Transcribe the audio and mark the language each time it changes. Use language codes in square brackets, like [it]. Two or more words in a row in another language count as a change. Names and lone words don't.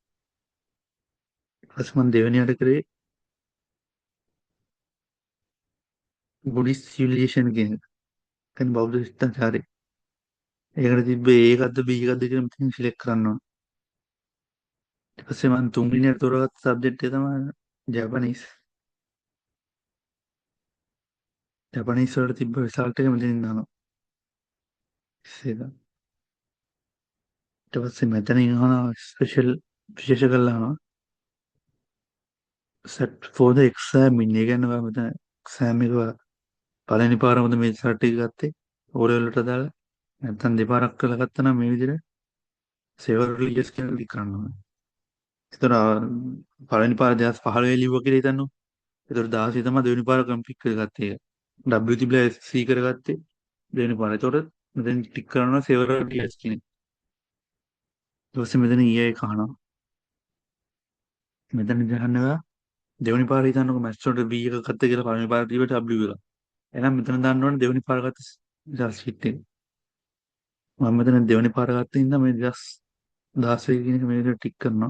[si] ඊට පස්සේ මම දෙවෙනියට කරේ [en] Buddhist civilization [si] කියන එක කියන්නේ බෞද්ධ ශිෂ්ටාචාරය ඒකට තිබ්බේ A එකක්ද B එකක්ද කියලා මෙතනින් සිලෙක්ට් කරන්න ඕනේ ඊට පස්සේ මම තුන්වෙනියට තෝරාගත්ත සබ්ජෙක්ට් එක තමයි ජපනීස් ජපනීස් වලට තිබ්බ රිසල්ට් එක මෙතනින් දානවා ඒක ඊට පස්සේ මෙතනින් අහනවා ස්පෙෂල් විශේෂ කරලා අහනවා [en] set for the exam [si] ඉන්නේ. ඒ කියන්නේ ඔයා මෙතන එක්සෑම් එක පළවෙනි පාරමද මේ රිසල්ට් එක ගත්තේ [en] O level [si] වලට දාලා නැත්නම් දෙපාරක් කරලා ගත්තා නම් මේ විදිහට [en] several years [si] කියලා ක්ලික් කරන්න ඕනේ. ඒතර පළවෙනි පාර 2015 ලිව්වා කියලා හිතන්නකො. ඒතර 16 තමයි දෙවෙනි පාර කම්ප්ලීට් කරගත්තේ ඒක. W තිබිලා C කරගත්තේ දෙවෙනි පාර. ඒතකොට මෙතෙන් ටික් කරනවා [en] several years [si] කියන එක. ඊට පස්සේ මෙතන EA එක අහනවා. මෙතන ගහනවා දෙවෙනි පාර හිතන්නකො මැත්ස් වලට B එක ගත්ත කියලා පළවෙනි පාර තිබ්බට W එක. එහෙනම් මෙතන දාන්න ඕනේ දෙවෙනි පාර ගත්ත [en] result sheet [si] එක. මම මෙතන දෙවෙනි පාර ගත්ත ඉඳන් මේ 2016 කියන එක මේ විදිහට ටික් කරනවා.